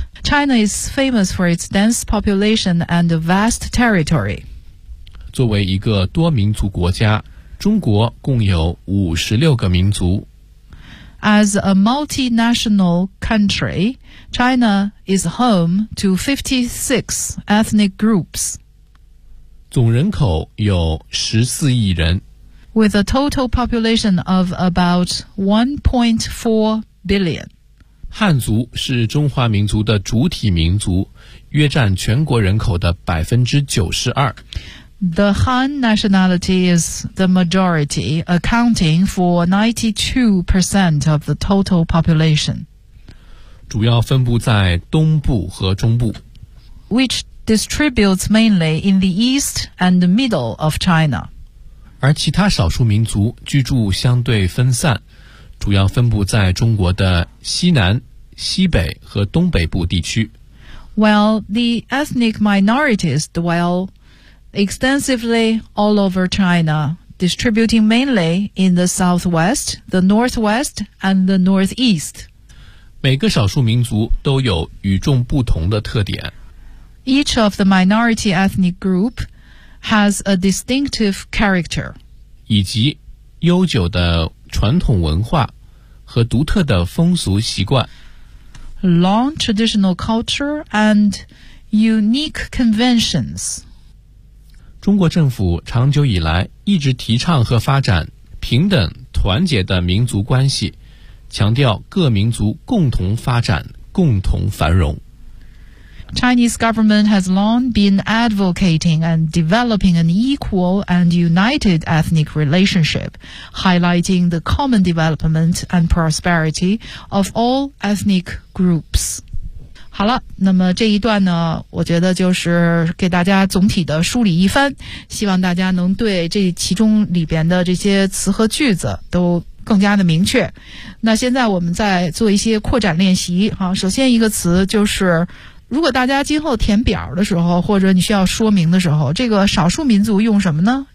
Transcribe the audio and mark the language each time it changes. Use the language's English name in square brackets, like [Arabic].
[English] China is famous for its dense population and vast territory. [Chinese] 作为一个多民族国家，中国共有56个民族。 [English] As a multinational country, China is home to 56 ethnic groups. [Chinese] 总人口有14亿人。 [English] With a total population of about 1.4 billion. [Chinese] 汉族是中华民族的主体民族，约占全国人口的92%。 [English] The Han nationality is the majority, accounting for 92% of the total population. [Chinese] 主要分布在东部和中部。 [English] Which distributes mainly in the east and the middle of China. [Chinese] 而其他少数民族居住相对分散，主要分布在中国的西南、西北和东北部地区。 [English] While the ethnic minorities dwell extensively all over China, distributing mainly in the southwest, the northwest, and the northeast. [Chinese] 每个少数民族都有与众不同的特点。 [English] Each of the minority ethnic group has a distinctive character. [Chinese] 以及悠久的传统文化和独特的风俗习惯。 [English] Long traditional culture and unique conventions. [Chinese] 中国政府长久以来一直提倡和发展平等团结的民族关系，强调各民族共同发展，共同繁荣。 [English] Chinese government has long been advocating and developing an equal and united ethnic relationship, highlighting the common development and prosperity of all ethnic groups. [Chinese] 好了，那么这一段呢，我觉得就是给大家总体的梳理一番，希望大家能对这其中里边的这些词和句子都更加的明确。那现在我们再做一些扩展练习啊，首先一个词就是，如果大家今后填表的时候，或者你需要说明的时候，这个少数民族用什么呢？